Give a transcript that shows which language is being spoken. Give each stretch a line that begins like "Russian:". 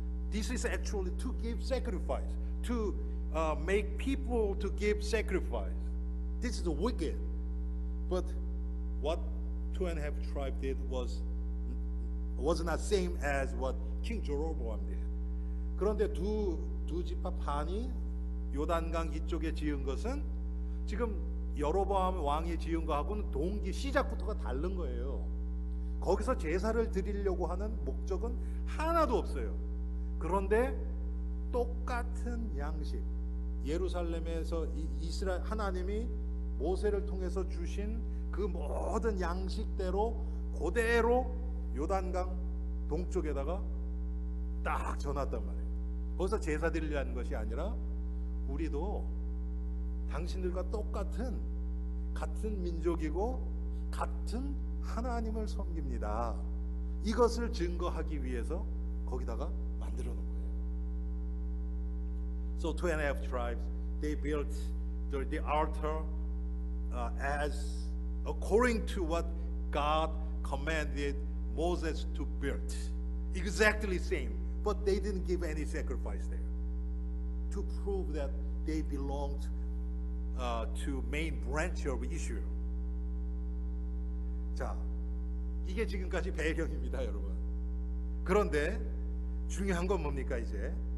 English: This is actually to give sacrifice, to make people to give sacrifice. This is wicked. But what 2.5 tribes did was not same as what King Jeroboam did.
Korean: 그런데 두 지파 반이 요단강 이쪽에 지은 것은 지금 여로보암 왕이 지은 거하고는 동기 시작부터가 다른 거예요. 거기서 제사를 드리려고 하는 목적은 하나도 없어요. 그런데 똑같은 양식, 예루살렘에서 이스라엘 하나님이 모세를 통해서 주신 그 모든 양식대로 그대로 요단강 동쪽에다가 딱 전놨단 말이에요. 거기서 제사 드리려는 것이 아니라 우리도 당신들과 같은 민족이고 같은 하나님을 섬깁니다. 이것을 증거하기 위해서 거기다가 만들어 놓은 거예요.
English: So 2.5 tribes, they built the altar as according to what God commanded Moses to build. Exactly same, but they didn't give any sacrifice there to prove that they belonged to main branch of Israel.
Korean: 자, 이게 지금까지 배경입니다, 여러분. 그런데 중요한 건 뭡니까 이제?